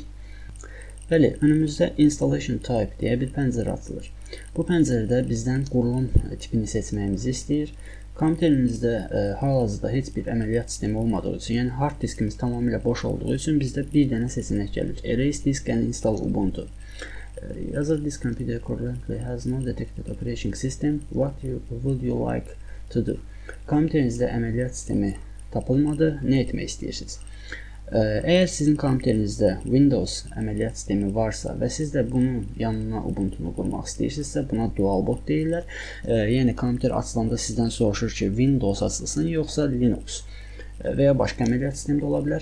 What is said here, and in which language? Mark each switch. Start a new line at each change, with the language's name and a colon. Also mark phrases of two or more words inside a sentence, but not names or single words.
Azerbaijani: Bəli, önümüzdə Installation Type deyə bir pəncərə açılır. Bu pəncərədə bizdən qurulum tipini seçməyimizi istəyir. Kompüterimizdə hal-hazırda heç bir əməliyyat sistemi olmadığı üçün, yəni
English: hard diskimiz
Azerbaijani: tamamilə boş olduğu üçün bizdə bir dənə seçənək gəlir.
English: Erase disk and install Ubuntu. Yazır this computer currently has no detected operating system. What would you like to do?
Azerbaijani: Kompüterinizdə əməliyyat sistemi tapılmadı, nə etmək istəyirsiniz? Əgər sizin kompüterinizdə Windows əməliyyat sistemi varsa və siz də bunun yanına Ubuntu'nu qurmaq istəyirsinizsə, buna
English: dual boot
Azerbaijani: deyirlər. Yəni kompüter açılanda sizdən soruşur ki, Windows açılsın yoxsa Linux və ya başqa əməliyyat sistemi də ola bilər.